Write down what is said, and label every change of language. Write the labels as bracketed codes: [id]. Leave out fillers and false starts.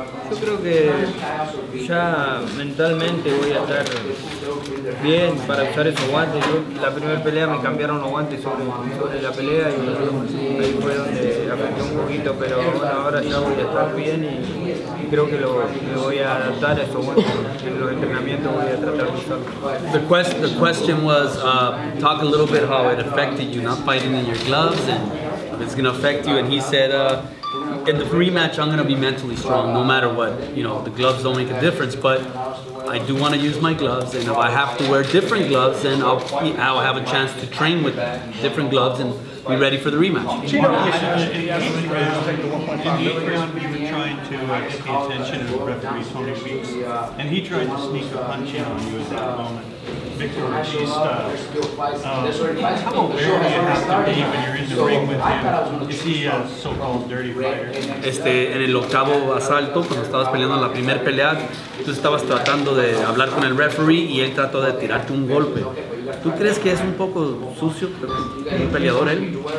[es] Yo creo que ya mentalmente voy a estar bien para usar esos guantes. La primera pelea me cambiaron los guantes sobre la pelea y ahí fue donde afectó un poquito, pero bueno, ahora ya voy a estar bien y creo que me voy a adaptar a esos guantes. En los entrenamientos voy a tratar de usarlos. [en] The question was, talk a little bit how it affected you not fighting in your gloves and if it's going to affect you, and he said, in the rematch, I'm going to be mentally strong no matter what. You know, the gloves don't make a difference, but I do want to use my gloves, and if I have to wear different gloves, then I'll have a chance to train with different gloves and be ready for the rematch. In the round, you were trying to get the attention of referee Tony Weeks, and he tried to sneak a punch in on you at that moment, Victor Ortiz style. How aware do you have to be when you're in the ring with him? Is he a so-called dirty fighter? [es] En el octavo asalto, cuando estabas peleando en la primera pelea, tú estabas tratando de hablar con el referee y él trató de tirarte un golpe. ¿Tú crees que es un poco sucio, un peleador él?